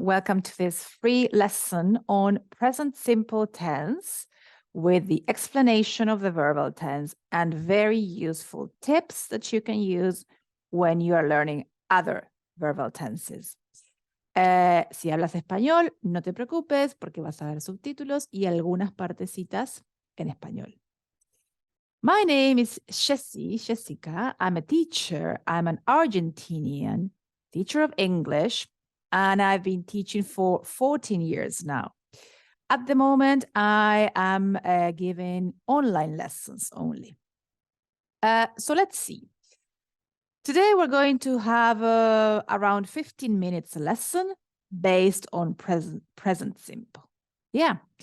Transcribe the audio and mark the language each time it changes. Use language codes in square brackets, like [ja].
[en] Welcome to this free lesson on present simple tense with the explanation of the verbal tense and very useful tips that you can use when you are learning other verbal tenses. [es] Si hablas español, no te preocupes porque vas a ver subtítulos y algunas partecitas en español. [en] My name is Jessica. I'm a teacher. I'm an Argentinian teacher of English. And I've been teaching for 14 years now. At the moment, I am giving online lessons only. So let's see. Today, we're going to have around 15 minutes lesson based on present simple. Yeah.